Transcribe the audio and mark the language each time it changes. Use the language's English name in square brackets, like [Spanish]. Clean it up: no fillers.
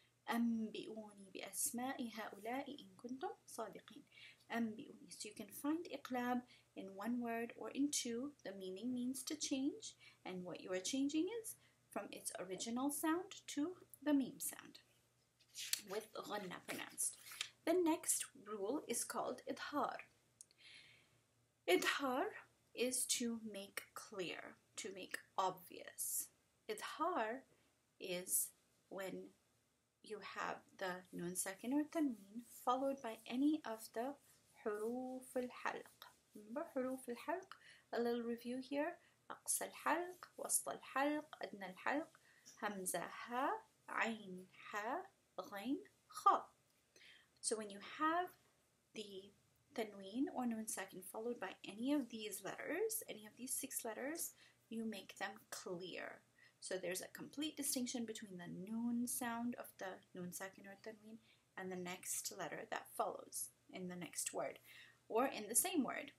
[Arabic] أنبئوني بأسماء هؤلاء إن كنتم صادقين. أنبئوني. [English] So you can find Iqlab in one word or in two. The meaning means to change, and what you are changing is from its original sound to the meme sound, with ghanna pronounced. The next rule is called Idhaar. Idhaar is to make clear, to make obvious. Idhaar is when you have the nun sakin or tanween followed by any of the huruf al-halq. Remember huruf al-halq? A little review here. [Arabic] أقصى الحلق, وسط الحلق, أدنى الحلق, همزة ها, عين ha, غين خا. [English] So when you have the tanween or nun sakin followed by any of these letters, any of these 6 letters, you make them clear. So there's a complete distinction between the nun sound of the nun sakin or tanween and the next letter that follows in the next word or in the same word.